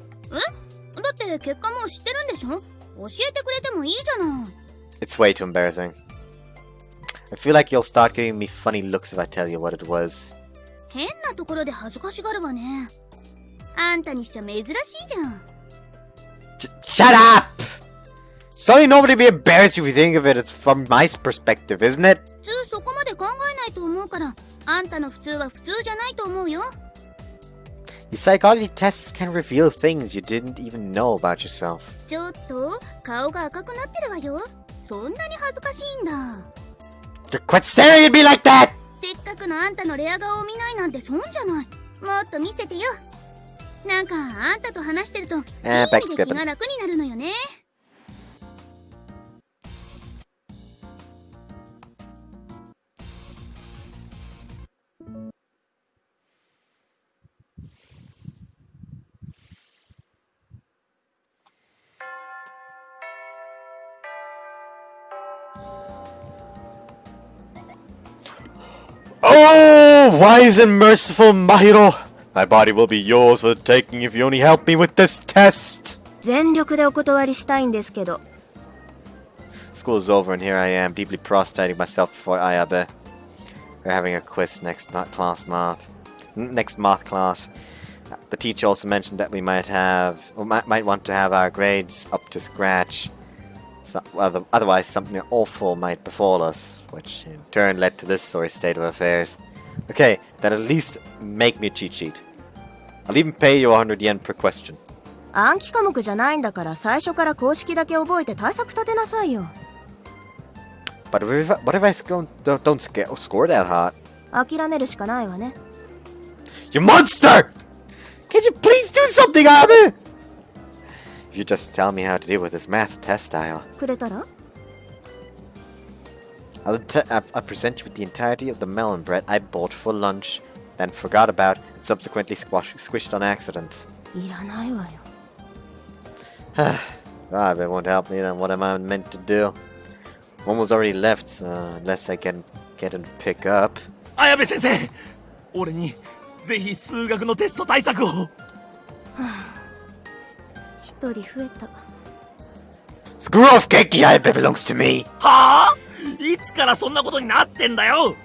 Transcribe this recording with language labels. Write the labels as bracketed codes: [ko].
[ja] だって結果もう知ってるんでしょ？教えてくれてもいいじゃない。 [en] It's way too embarrassing. I feel like you'll start giving me funny looks if I tell you what it was. [ja] 変なところで恥ずかしがるわね。あんたにしちゃ珍しいじゃん。 [en] Shut up! Sorry, nobody be embarrassed if you think of it. It's from my perspective, isn't it? [ja] 普通そこまで考えないと思うから、あんたの普通は普通じゃないと思うよ。 [en] Your psychology tests can reveal things you didn't even know about yourself. [ja] ちょっと顔が赤くなってるわよ。そんなに恥ずかしいんだ。 [en] Quit staring at me like that! [ja] せっかくのあんたのレア顔を見ないなんて損じゃない。もっと見せてよ。なんかあんたと話してるといい意味で気が楽になるのよね。 [en] Oh, wise and merciful Mahiro! My body will be yours for the taking if you only help me with this test! [ja] 全力でお断りしたいんですけど。 [en] School's over and here I am, deeply prostrating myself before Ayabe. We're having a quiz next math class. The teacher also mentioned that we might want to have our grades up to scratch. Otherwise something awful might befall us, which in turn led to this sorry state of affairs. Okay, then at least make me a cheat sheet. I'll even pay you 100 yen per question. [ja] 暗記科目じゃないんだから最初から公式だけ覚えて対策立てなさいよ。 [en] But what if I don't score that hot? [ja] 諦めるしかないわね。 [en] You monster! Can't you please do something, Abe? If you just tell me how to deal with this math test, [ja] くれたら [en] I'll present you with the entirety of the melon bread I bought for lunch, then forgot about and subsequently squished on accident. [ja] いらないわよ。 [en] Abe won't help me, then what am I meant to do? One was already left, so unless I can get him to pick up. [ja] 綾部先生、俺にぜひ数学のテスト対策を。一人増えた。 [en] Screw off, Genki! Ayabe belongs to me! [ja] はあ？いつからそんなことになってんだよ。